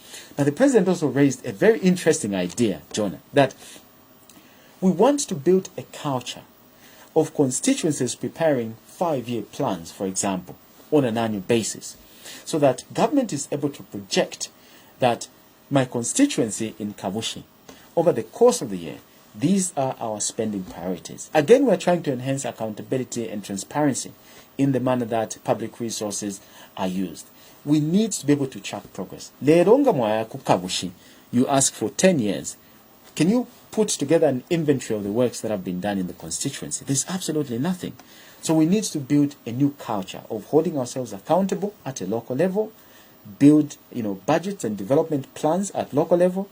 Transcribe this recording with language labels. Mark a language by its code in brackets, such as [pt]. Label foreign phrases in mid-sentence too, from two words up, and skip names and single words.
[en] But the president also raised a very interesting idea, Jonah, that we want to build a culture of constituencies preparing 5-year plans, for example, on an annual basis, so that government is able to project that my constituency in Kabushi, over the course of the year, these are our spending priorities. Again, we're trying to enhance accountability and transparency in the manner that public resources are used. We need to be able to track progress. [bem] Leronga mwaya ku Kabushi, [en] you ask for 10 years. Can you put together an inventory of the works that have been done in the constituency? There's absolutely nothing. So we need to build a new culture of holding ourselves accountable at a local level, build budgets and development plans at local level.